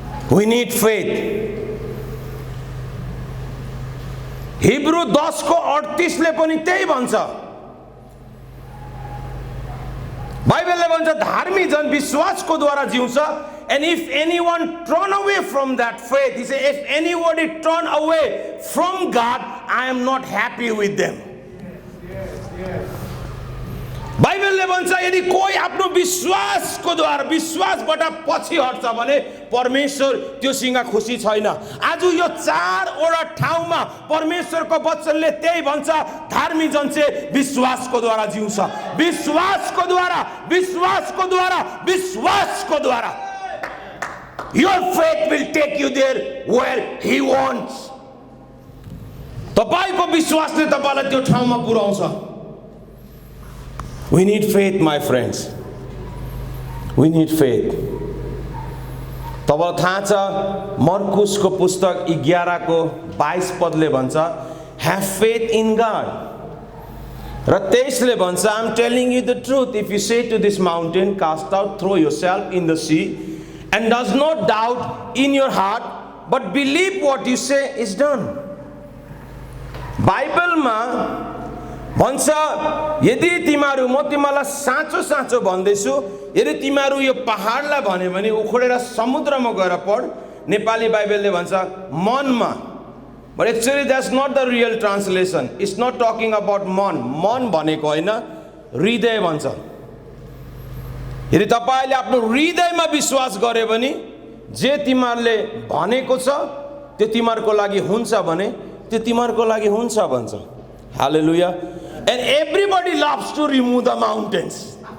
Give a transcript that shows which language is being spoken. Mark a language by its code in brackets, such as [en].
[en] We need faith. [ne] Hebrew 10:38 ले पनि त्यही भन्छ. बाइबलले भन्छ धर्मी जन विश्वासको द्वारा जिउँछ. [en] And if anyone turn away from that faith, he says, if anybody turn away from God, I am not happy with them. [ne] बाइबलले भन्छ यदि कोही आफ्नो विश्वासको द्वारा विश्वासबाट पछि हट्छ भने परमेश्वर त्योसँग खुसी छैन. आज यो 4वटा ठाउँमा परमेश्वरको वचनले त्यही भन्छ. धर्मी जन चाहिँ विश्वासको द्वारा जिउँछ. विश्वासको द्वारा विश्वासको द्वारा विश्वासको द्वारा. [en] Your faith will take you there where he wants. [ne] तपाईको विश्वासले तपाईलाई त्यो ठाउँमा पुर्याउँछ. [en] We need faith, my friends. We need faith. [ne] तपाईलाई थाहा छ मर्कुसको पुस्तक 11:22 भन्छ [en] have faith in God. [ne] र 23 भन्छ [en] I'm telling you the truth, if you say to this mountain cast out, throw yourself in the sea, and does not doubt in your heart, but believe what you say is done. [ne] बाइबलमा भन्छ यदि तिमीहरू म तिमीलाई साँचो साँचो भन्दैछु यदि तिमीहरू यो पहाडलाई भन्यो भने उखडेर समुद्रमा गएर पड. नेपाली बाइबलले भन्छ मनमा. [en] But actually that's not the real translation. It's not talking about [ne] मन भनेको होइन, हृदय भन्छ. यदि तपाईले आफ्नो हृदयमा विश्वास गरे भने जे तिमीहरूले भनेको छ त्यो तिमीहरूको लागि हुन्छ भने त्यो तिमीहरूको लागि हुन्छ भन्छ. हालेलुया. [en] And everybody loves to remove the mountains.